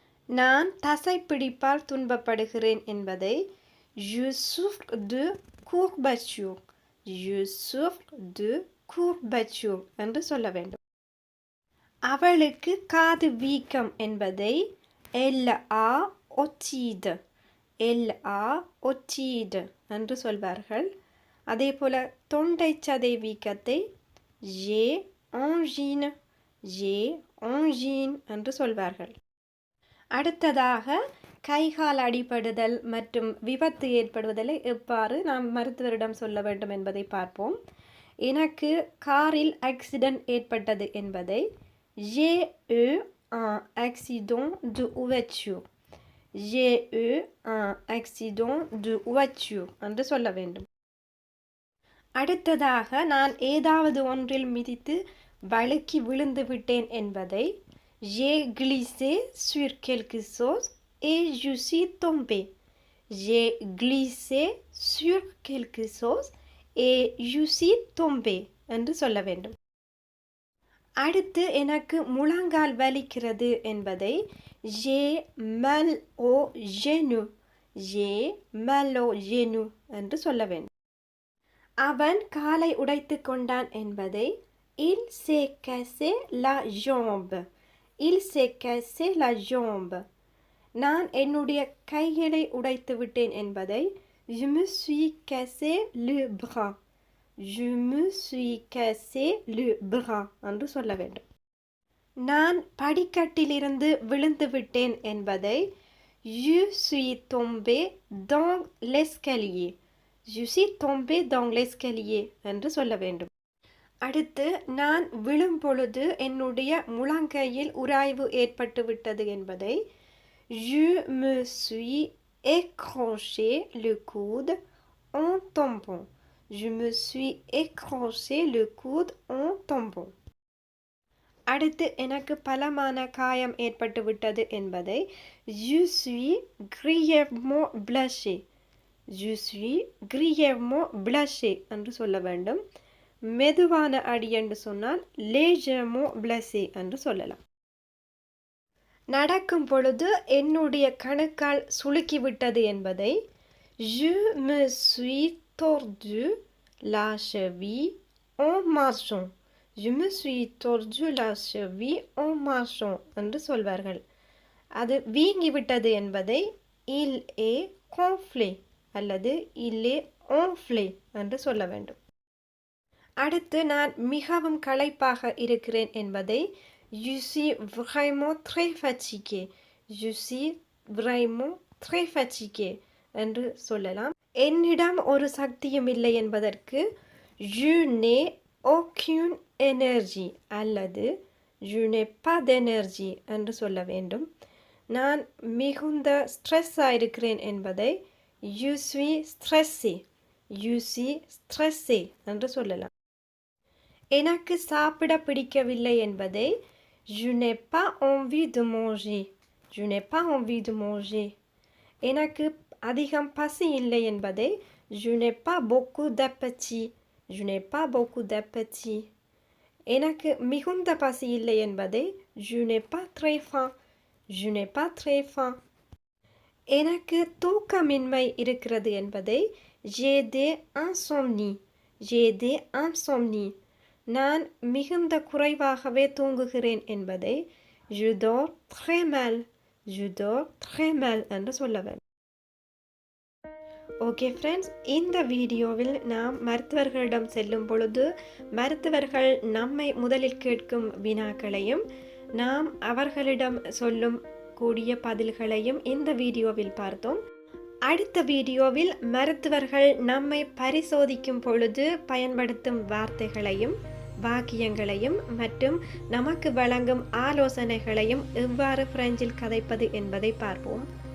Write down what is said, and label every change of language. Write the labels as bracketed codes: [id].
[ta] நான் தசைப்பிடிப்பால் துன்பப்படுகிறேன் என்பதை [fr] je souffre de courbature, je souffre de courbature [ta] என்று சொல்ல வேண்டும். அவளுக்கு காது வீக்கம் என்பதை [fr] elle a otite, elle a otite [ta] என்று சொல்வார்கள். அதே போல தொண்டை சதை வீக்கத்தை [fr] j'ai angine, j'ai angine [ta] என்று சொல்வார்கள். அடுத்ததாக கைகால் அடிபடுதல் மற்றும் விபத்து ஏற்படுவதை எவ்வாறு நாம் மருத்துவரிடம் சொல்ல வேண்டும் என்பதை பார்ப்போம். எனக்கு காரில் ஆக்சிடென்ட் ஏற்பட்டது என்பதை [fr] j'ai eu un accident de voiture, j'ai eu un accident de voiture [ta] என்று சொல்ல வேண்டும். அடுத்ததாக நான் ஏதாவது ஒன்றில் மிதித்து வழுக்கி விழுந்து விட்டேன் என்பதை [fr] j'ai glissé sur quelque chose et je suis tombé, j'ai glissé sur quelque chose et je suis tombé [ta] என்று சொல்ல வேண்டும். அடுத்து எனக்கு முழங்கால் வலிக்கிறது என்பதை [fr] j'ai mal au genou, j'ai mal au genou [ta] என்று சொல்ல வேண்டும். அவன் காலை உடைத்து கொண்டான் என்பதை [fr] il s'est cassé la jambe, il s'est cassé la jambe. [ta] நான் என்னுடைய கைகளை உடைத்து விட்டேன் என்பதை [fr] je me suis cassé le bras, je me suis cassé le bras [ta] என்று சொல்ல வேண்டும். நான் படிக்கட்டிலிருந்து விழுந்து விட்டேன் என்பதை [fr] je suis tombé dans l'escalier, je suis tombé dans l'escalier [ta] என்று சொல்ல வேண்டும். அடுத்து நான் விழும் பொழுது என்னுடைய முழங்கையில் உராய்வு ஏற்பட்டு விட்டது என்பதை [fr] je me suis écranché le coude en tombant, je me suis écranché le coude en tombant. [ta] அடுத்து எனக்கு பலமான காயம் ஏற்பட்டு விட்டது என்பதை [fr] je suis grièvement blessé, je suis grièvement blessé [ta] என்று சொல்ல வேண்டும். மெதுவான அடி என்று சொன்னால் [fr] légèrement blessé [ta] என்று சொல்லலாம். நடக்கும் பொழுது என்னுடைய கணுக்கால் சுளுக்கிவிட்டது என்பதை [fr] je me suis tordu la cheville en marchant, je me suis tordu la cheville en marchant [ta] என்று சொல்வார்கள். அது வீங்கிவிட்டது என்பதை [fr] il est gonflé [ta] அல்லது [fr] il est enflé [ta] என்று சொல்ல வேண்டும். அடுத்து நான் மிகவும் களைப்பாக இருக்கிறேன் என்பதை [fr] je suis vraiment très fatigué. Je suis vraiment très fatigué [ta] என்று சொல்லலாம். என்னிடம் ஒரு சக்தியும் இல்லை என்பதற்கு [fr] je n'ai aucune énergie [ta] அல்லது [fr] je n'ai pas d'énergie [ta] என்று சொல்ல வேண்டும். நான் மிகுந்த ஸ்ட்ரெஸ்ஸாக இருக்கிறேன் என்பதை [fr] je suis stressé. Je suis stressé [ta] என்று சொல்லலாம். எனக்கு சாப்பிட பிடிக்கவில்லை என்பதை [fr] je n'ai pas envie de manger. Je n'ai pas envie de manger. [ta] எனக்கு அதிகம் பசி இல்லை என்பதை [fr] je n'ai pas beaucoup d'appétit. Je n'ai pas beaucoup d'appétit. [ta] எனக்கு மிகுந்த பசி இல்லை என்பதை [fr] je n'ai pas très faim. Je n'ai pas très faim. [ta] எனக்கு தூக்கமின்மை இருக்கிறது என்பதை [fr] j'ai des insomnies. J'ai des insomnies. [ta] நான் மிகுந்த குறைவாகவே தூங்குகிறேன் என்பதை [fr] je dors très mal. Je dors très mal [ta] என்று சொல்ல வேண்டும். ஓகே ஃப்ரெண்ட்ஸ், இந்த வீடியோவில் நாம் மருத்துவர்களிடம் செல்லும் பொழுது மருத்துவர்கள் நம்மை முதலில் கேட்கும் வினாக்களையும் நாம் அவர்களிடம் சொல்லும் கூடிய பதில்களையும் இந்த வீடியோவில் பார்த்தோம். அடுத்த வீடியோவில் மருத்துவர்கள் நம்மை பரிசோதிக்கும் பொழுது பயன்படுத்தும் வார்த்தைகளையும் வாக்கியங்களையும் மற்றும் நமக்கு வழங்கும் ஆலோசனைகளையும் எவ்வாறு பிரெஞ்சில் கதைப்பது என்பதை பார்ப்போம்.